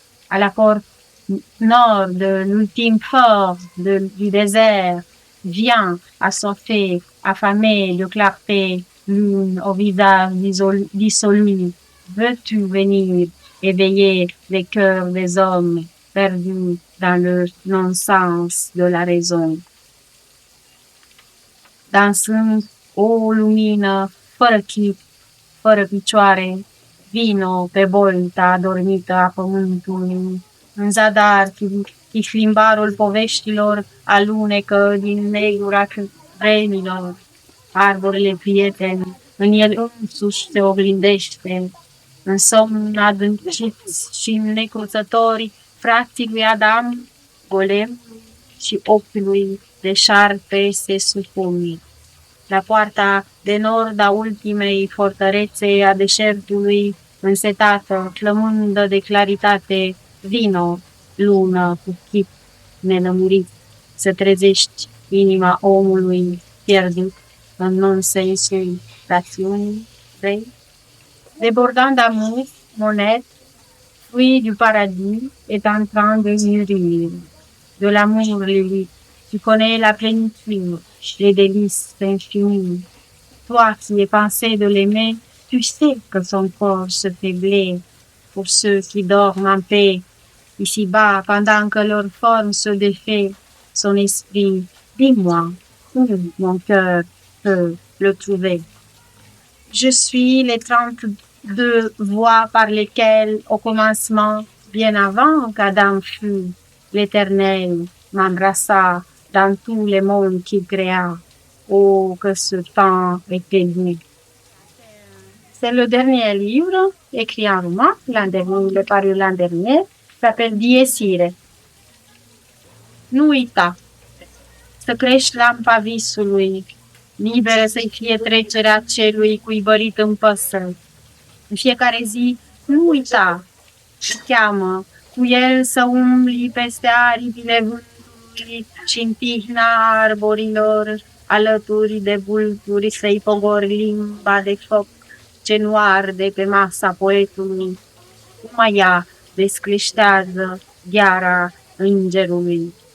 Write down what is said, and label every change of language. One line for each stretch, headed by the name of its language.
French: À la porte nord de l'ultime force du désert, vient assoiffé, affamé de clarté, lune au visage dissolu. Veux-tu venir éveiller les cœurs des hommes perdus dans le non-sens de la raison?
Romanian: Dansând, o lumină, fără chip, fără picioare, vino pe bolta adormită a pământului. În zadar, chiflimbarul poveștilor alunecă din negura vremilor. Arborile prieteni, în el însuși se oglindește. În somn adânciți și necruțători, frații lui Adam, golem și ochiului de șarpe se supun. La poarta de nord a ultimei fortărețe a deșertului, însetată, flămândă de claritate, vino, lună, cu chip nelămurit, să trezești inima omului pierdut în non-sensul rațiunii, vrei?
French: Débordant d'amour, mon être, fruit du paradis, est en train de mûrir. De l'amour, Lilith, tu connais la plénitude, les délices infinies. Toi qui es pensé de l'aimer, tu sais que son corps se faiblit pour ceux qui dorment en paix. Ici-bas, pendant que leur forme se défait, son esprit, dis-moi, où mon cœur peut le trouver? Je suis les 32 voies par lesquelles, au commencement, bien avant qu'Adam fût, l'Éternel m'embrassa dans tous les mondes qu'il créa. Oh, que ce temps était doux! C'est le dernier livre écrit en roman, l'an dernier, il est paru l'an dernier, s'appelle Diesire.
Romanian: Nu uita să crești lampa visului, liberă să-i fie trecerea celui cuibărit în păsări. În fiecare zi, nu uita și cheamă cu el să umbli peste aripile vântului și în tihna arborilor, alături de vulturi să-i pogori limba de foc ce nu arde pe masa poetului. Numai ea descleștează gheara îngerului.